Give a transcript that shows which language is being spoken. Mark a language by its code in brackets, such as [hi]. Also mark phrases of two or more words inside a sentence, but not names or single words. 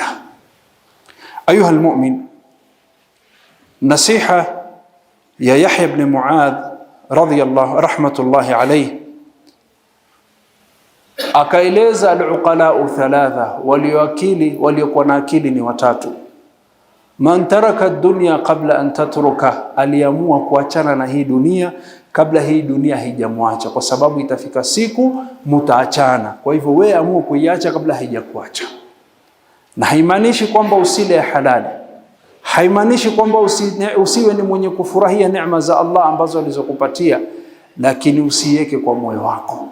[ar] أيها المؤمن, [sw] nasiha ya Yahya ibn Muadh [ar] رحمة الله عليه, [sw] akaeleza [ar] العقلاء ثلاثة, [sw] waliokuwa na akili ni watatu. [ar] من ترك الدنيا قبل أن تترك, [sw] aliamua kuachana na hii dunia kabla hii dunia haijamwacha, kwa sababu itafika siku mutaachana. Kwa hivyo wewe amua kuiacha kabla haijakuacha. Na haimaanishi kwamba usile halali, haimaanishi kwamba usiwe ni mwenye kufurahia neema za Allah ambazo alizokupatia, lakini usiweke kwa moyo wako.